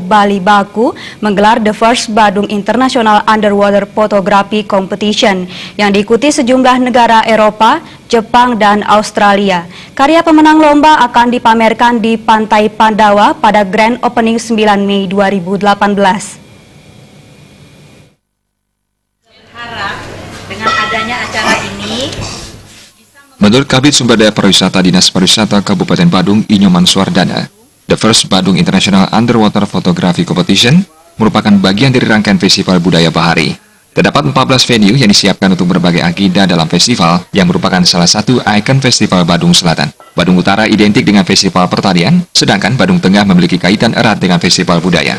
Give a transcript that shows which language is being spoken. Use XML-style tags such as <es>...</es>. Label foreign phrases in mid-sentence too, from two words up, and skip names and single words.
<id>Bali Baku menggelar The First Badung International Underwater Photography Competition yang diikuti sejumlah negara Eropa, Jepang, dan Australia. Karya pemenang lomba akan dipamerkan di Pantai Pandawa pada</id> <en>Grand Opening</en> <id>9 Mei 2018. Harap dengan adanya acara ini, menurut Kabid Sumber Daya Pariwisata Dinas Pariwisata Kabupaten Badung, Inyoman Suardana, The First Badung International Underwater Photography Competition merupakan bagian dari rangkaian Festival Budaya Bahari. Terdapat 14 venue yang disiapkan untuk berbagai agenda dalam festival yang merupakan salah satu ikon Festival Badung Selatan. Badung Utara identik dengan Festival Pertanian, sedangkan Badung Tengah memiliki kaitan erat dengan Festival Budaya.</id>